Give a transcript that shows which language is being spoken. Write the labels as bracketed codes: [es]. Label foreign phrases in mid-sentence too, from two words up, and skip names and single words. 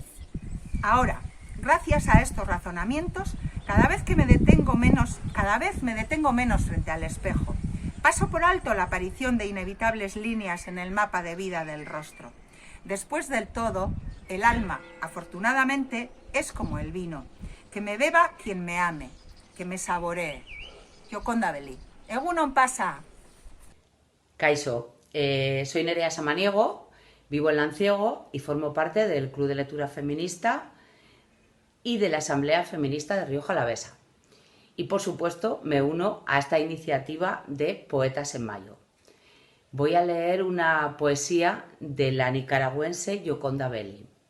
[es] Ahora, gracias a estos razonamientos, cada vez me detengo menos frente al espejo. Paso por alto la aparición de inevitables líneas en el mapa de vida del rostro. Después del todo, el alma, afortunadamente, es como el vino. Que me beba quien me ame, que me saboree. Yoconda Belli. [eu] Egunon pasa. Kaixo, [es] soy Nerea Samaniego, vivo en Lanciego y formo parte del Club de Lectura Feminista y de la Asamblea Feminista de Río Jalavesa. Y por supuesto me uno a esta iniciativa de Poetas en Mayo. Voy a leer una poesía de la nicaragüense Yoconda Belli.